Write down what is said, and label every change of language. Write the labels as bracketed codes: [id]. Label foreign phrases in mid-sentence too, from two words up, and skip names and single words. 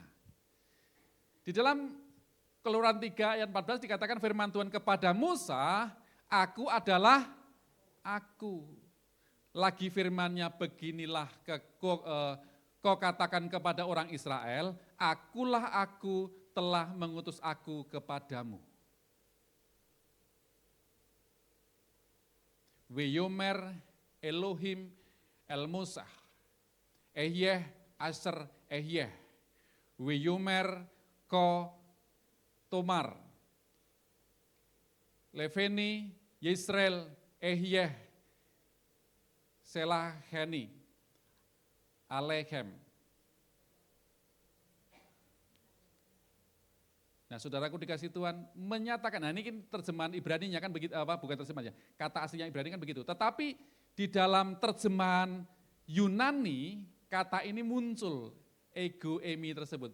[id] Di dalam Keluaran 3 ayat 14 dikatakan firman Tuhan kepada Musa, aku adalah aku. Lagi firmannya beginilah kau katakan kepada orang Israel, akulah aku telah mengutus aku kepadamu. [he] ויאמר אלהים אל משה אהיה אשר אהיה ויאמר כה תאמר לבני ישראל אהיה שלחני אליכם. [id] Nah saudaraku dikasih Tuhan menyatakan, nah ini terjemahan Ibrani-nya kan begitu, bukan terjemahannya, kata aslinya Ibrani kan begitu. Tetapi di dalam terjemahan Yunani, kata ini muncul, [el] ἐγώ εἰμι [id] tersebut.